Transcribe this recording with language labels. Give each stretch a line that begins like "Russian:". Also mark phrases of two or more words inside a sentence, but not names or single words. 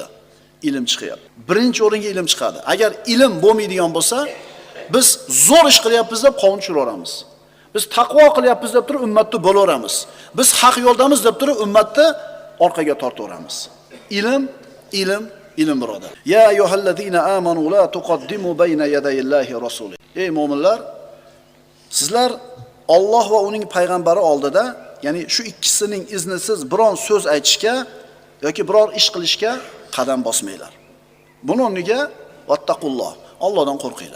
Uzbek: Ilm chiqyapti. Birinchi o'ringa ilm chiqadi. Agar ilm bo'lmaydigan bo'lsa, biz zo'r ish qilyapmiz deb qovun tushiraveramiz. Biz taqvo qilyapmiz deb turib ummatni bo'laveramiz. Biz haq yo'ldamiz deb turib ummatni orqaga tortaveramiz. Ilm birodar.
Arabic: يا أيها الذين آمنوا لا تقدموا بين يدي الله رسوله.
Uzbek: Ey mu'minlar, sizlar Alloh va uning payg'ambari oldida, ya'ni shu ikkisining iznisiz biron so'z aytishga yoki biror ish qilishga qadam bosmanglar. Buning o'rniga vattaqulloh, Allohdan qo'rqinglar.